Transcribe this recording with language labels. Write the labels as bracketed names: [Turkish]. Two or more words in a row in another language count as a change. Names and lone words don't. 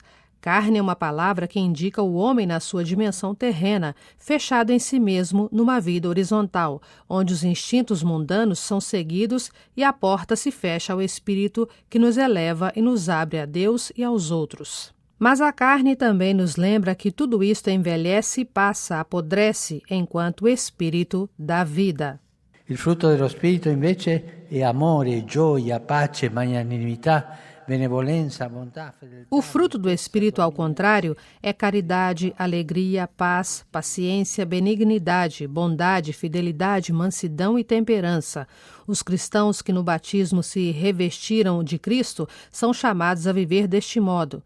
[Portuguese] Carne é uma palavra que indica o homem na sua dimensão terrena, fechado em si mesmo numa vida horizontal, onde os instintos mundanos são seguidos e a porta se fecha ao Espírito que nos eleva e nos abre a Deus e aos outros. Mas a carne também nos lembra que tudo isto envelhece e passa, apodrece, enquanto o Espírito dá vida. [Italian] Il frutto dello Spirito invece è amore, gioia, pace, magnanimità, benevolenza, bontà, fedeltà. [Portuguese] O fruto do Espírito, ao contrário, é caridade, alegria, paz, paciência, benignidade, bondade, fidelidade, mansidão e temperança. Os cristãos que no batismo se revestiram de Cristo são chamados a viver deste modo.